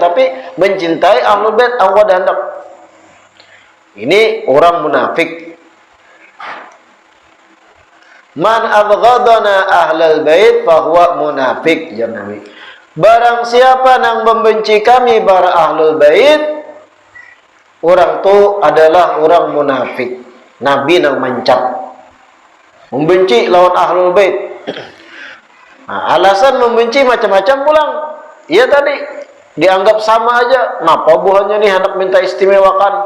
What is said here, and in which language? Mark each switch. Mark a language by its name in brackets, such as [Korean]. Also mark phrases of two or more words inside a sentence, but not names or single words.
[Banjar] Tapi mencintai [Arabic] ahlul bait [Banjar] aku dandak. [Indonesian] Ini orang munafik. [Arabic] Man abghadana ahlul bait fahuwa munafik, ya Nabi. [Indonesian] Barang siapa yang membenci kami para [Arabic] ahlul bait, [Indonesian] orang tu adalah orang munafik. [Banjar] Nabi nang mencap membenci lawan [Arabic] ahlul bait. [Banjar] Nah, alasan membenci macam-macam pulang. Iya tadi dianggap sama aja. Napa buahnya nih hendak minta istimewakan?